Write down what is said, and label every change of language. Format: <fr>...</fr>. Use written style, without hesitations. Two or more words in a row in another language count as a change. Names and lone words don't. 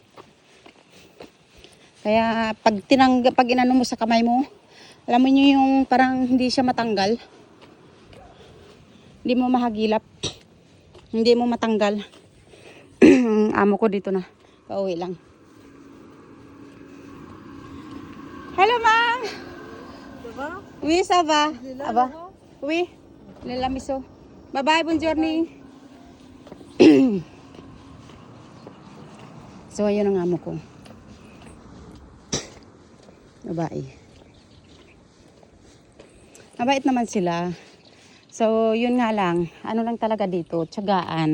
<tl>Kaya pag inano mo sa kamay mo, alam mo niyo yung parang hindi siya matanggal. Hindi mo mahagilap. Hindi mo matanggal. Amo ko dito na. Pauwi lang.</tl> <en>Hello, ma'am.</en> <fr>Ça va? Oui, ça va. Il est là,</fr> <tl>Aba.</tl> <fr>Laurent? Oui. Le lamiso. Bye-bye, bonne journey.</fr> <tl>So, ayun ang amo ko. Babae. Mabait naman sila. So, yun nga lang. Ano lang talaga dito, tiyagaan.</tl>